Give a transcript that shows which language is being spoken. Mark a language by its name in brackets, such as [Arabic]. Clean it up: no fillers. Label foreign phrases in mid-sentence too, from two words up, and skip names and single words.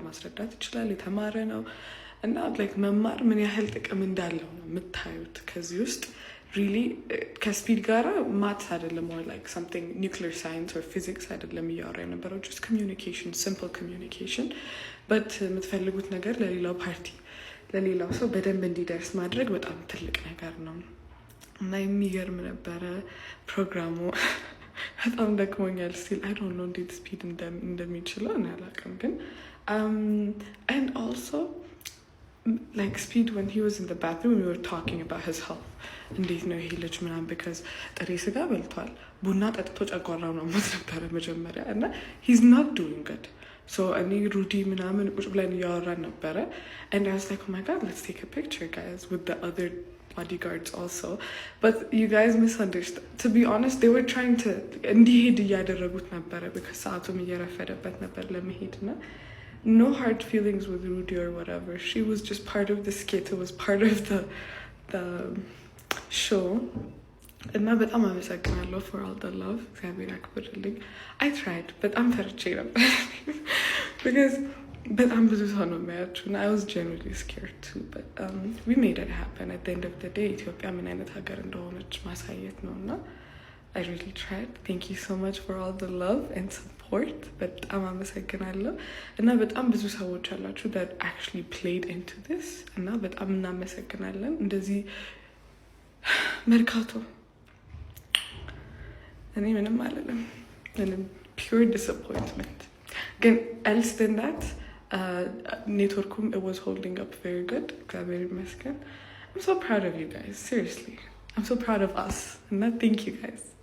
[Amharic] ማስረዳት ይችላል፣ የተማረ ነው እና ላይክ መማር ምን ያህል ጥቅም እንዳለው ነው የምታዩት። ከዚህ ውስጥ ሪሊ ከስፒድ ጋራ ማትስ አይደለም [English] or like something nuclear science or physics [Amharic] አይደለም እያወራ የነበረው፣ [English] just communication, simple communication but [Amharic] የምትፈልጉት ነገር ለሌላው ፓርቲ ለሌላው ሰው በደንብ እንዲደርስ ማድረግ በጣም ትልቅ ነገር ነው እና የሚገርም ነበረ ፕሮግራሙ። በጣም ደክሞኛል [English] still I don't know [Amharic] እንዴት ስፒድ እንደሚችለው እኔ አላውቅም፣ ግን [English] and also like speed when he was in the bathroom we were talking about his health [Amharic] እንዴት ነው ይሄ ልጅ ምናምን [English] because [Amharic] ጥሬ ስጋ በልቷል፣ ቡና ጠጥቶ ጨጓራው ነው ሞት ነበረ መጀመሪያ እና [English] he's not doing good. so [Amharic] እኔ ሩዲ ምናምን ቁጭ ብለን እያወራን ነበረ [English] and I was like oh my god let's take a picture guys with the other bodyguards also, but you guys misunderstood. To be honest they were trying to [Amharic] እንዲሄድ እያደረጉት ነበረ [English] because [Amharic] ሰዓቱም እየረፈደበት ነበር ለመሄድ እና [English] no hard feelings with Rudy or whatever. She was just part of the skit. It was part of the show. [Amharic] እና በጣም አመሰግናለሁ [English] for all the love. [Amharic] እግዚአብሔር ያክብርልኝ. [English] I tried, but I'm [Amharic] ፈርቼ ነበር [English] because [Amharic] በጣም ብዙ ሰው ነው የሚያያችሁ እና [English] I was genuinely scared too, but we made it happen. At the end of the day [Amharic] ኢትዮጵያ ምን አይነት ሀገር እንደሆነች ማሳየት ነው እና [English] I really tried. Thank you so much for all the love and support. [Amharic] በጣም አመሰግናለሁ እና በጣም ብዙ ሰዎች አላችሁ [English] that actually played into this [Amharic] እና በጣም እናመሰግናለን። እንደዚህ መርካቶ እኔ ምንም አልልም፣ ምንም [English] pure disappointment። [Amharic] ግን [English] else than that [Amharic] ኔትወርኩም [English] it was holding up very good [Amharic] እግዚአብሔር ይመስገን። [English] I'm so proud of you guys, seriously. I'm so proud of us and thank you guys.